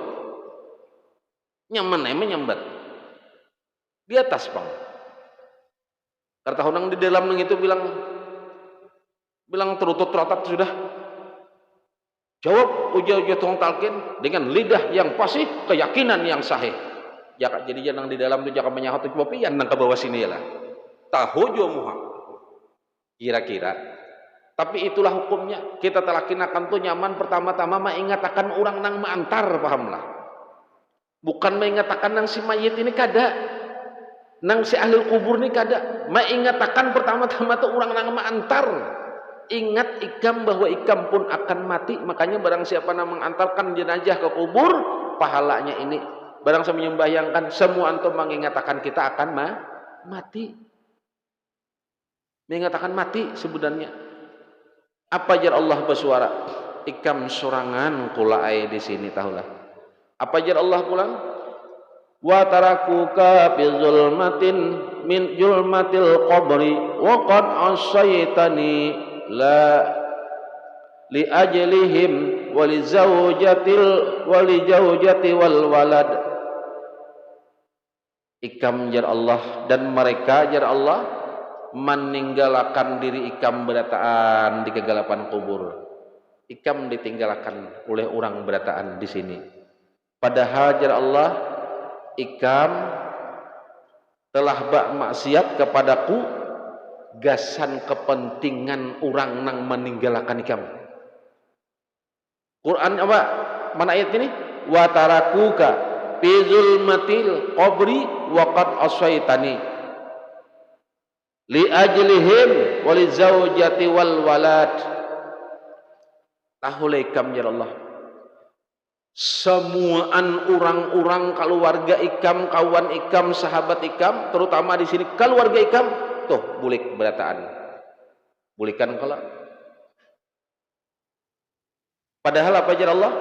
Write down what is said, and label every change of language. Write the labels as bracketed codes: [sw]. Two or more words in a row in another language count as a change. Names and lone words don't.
[bjn] Nyaman menyambat di atas bang. Karena tahun di dalam itu bilang terutut terotat sudah. Jawab ujar tukang talqin dengan lidah yang fasih, keyakinan yang sahih. Jadi jangan di dalam itu jangan menyahut coba pian nang ke bawah sini lah. Tahu jo muha. Kira-kira. Tapi itulah hukumnya. Kita telakinakan tuh nyaman pertama-tama mengatakan orang nang mengantar, pahamlah. Bukan mengatakan nang si mayit ini kada. Nang si ahli kubur ini kada. Mengatakan pertama-tama tuh orang nang mengantar. Ingat ikam bahwa ikam pun akan mati. Makanya barang siapa yang mengantarkan jenazah ke kubur, pahalanya ini Barang saya membayangkan semua antum mengatakan kita akan mati. Mengatakan mati sebenarnya. Apa jar Allah bersuara? Ikam sorangan kula ai di sini tahulah. Apa jar Allah pulang? [ar] وتركوك في ظلمة من ظلمة القبر وقد عصيتني لا لأجلهم ولزوجتي والولد. [bjn] Ikam jar Allah dan mereka jar Allah meninggalkan diri ikam berataan di kegelapan kubur. Ikam ditinggalkan oleh orang berataan di sini. Padahal jar Allah, ikam telah bak maksiat kepadaku gasan kepentingan orang nang meninggalkan ikam. Quran apa? Mana ayat ini? [ar] وتركوك في ظلمة القبر وقد عصيتني لأجلهم ولزوجتي والولد. [bjn] Tahulai ikam [ar] يا الله. [bjn] Semuaan orang-orang keluarga ikam, kawan ikam, sahabat ikam, terutama di sini keluarga ikam, tuh bulik berataan. Bulikan kalau. Padahal apa [ar] يا الله?